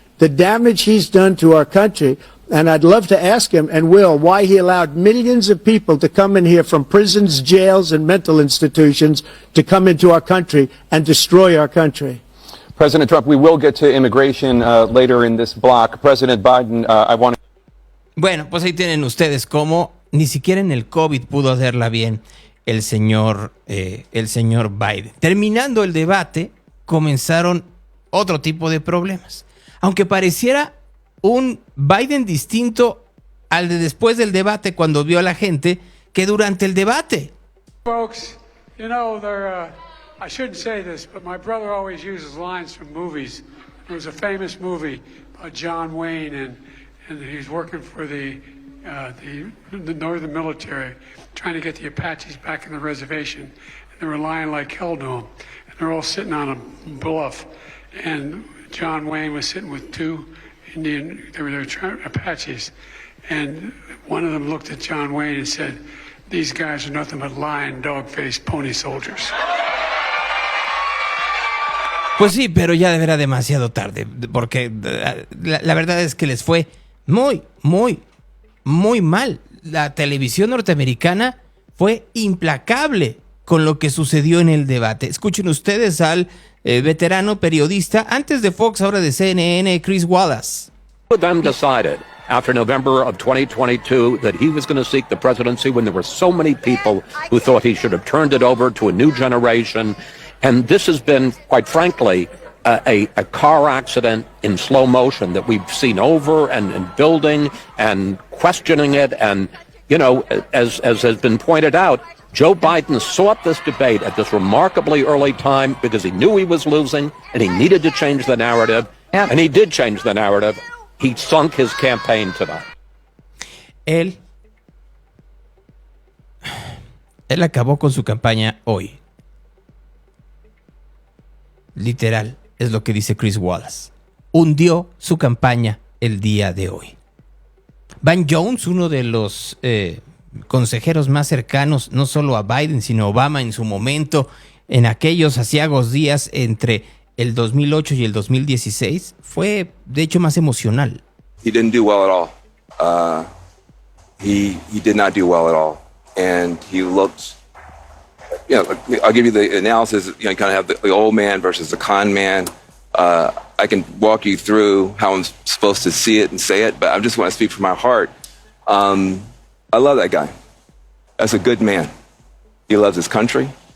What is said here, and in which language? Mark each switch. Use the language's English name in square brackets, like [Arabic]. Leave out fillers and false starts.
[English] The damage he's done to our country. And I'd love to ask him, and will, why he allowed millions of people to come in here from prisons, jails, and mental institutions to come into our country and destroy our country. President Trump, we will get to immigration later in this block. President Biden, I want to... [Spanish] Bueno, pues ahí tienen ustedes cómo ni siquiera en el COVID pudo hacerla bien el señor Biden. Terminando el debate, comenzaron otro tipo de problemas. Aunque pareciera un Biden distinto al de después del debate, cuando vio a la gente, que durante el debate. [English] Folks, you know, I shouldn't say this, but my brother always uses lines from movies. There was a famous movie about John Wayne, and he's working for the Northern military, trying to get the Apaches back in the reservation. And they were lying like hell to him. And they're all sitting on a bluff. And John Wayne was sitting with two Indian, they were Apaches, and one of them looked at John Wayne and said, "These guys are nothing but lying, dog-faced pony soldiers." [Spanish] Pues sí, pero ya era demasiado tarde, porque la verdad es que les fue muy, muy, muy mal. La televisión norteamericana fue implacable con lo que sucedió en el debate. Escuchen ustedes al veterano periodista, antes de Fox, ahora de CNN, Chris Wallace. [English] Them decided after November of 2022 that he was going to seek the presidency when there were so many people who thought he should have turned it over to a new generation. And this has been, quite frankly, a car accident in slow motion that we've seen over and building and questioning it. And, you know, as has been pointed out, Joe Biden sought this debate at this remarkably early time because he knew he was losing and he needed to change the narrative. And he did change the narrative. He sunk his campaign tonight. [Spanish] Él acabó con su campaña hoy. Literal, es lo que dice Chris Wallace. Hundió su campaña el día de hoy. Van Jones, uno de los consejeros más cercanos, no solo a Biden, sino a Obama en su momento, en aquellos aciagos días entre el 2008 y el 2016, fue de hecho más emocional. [English] He didn't do well at all. He did not do well at all. And he looked, you know, I'll give you the analysis, you know, you kind of have the old man versus the con man. I can walk you through how I'm supposed to see it and say it, but I just want to speak from my heart. I love that guy. That's a good man. He loves his country.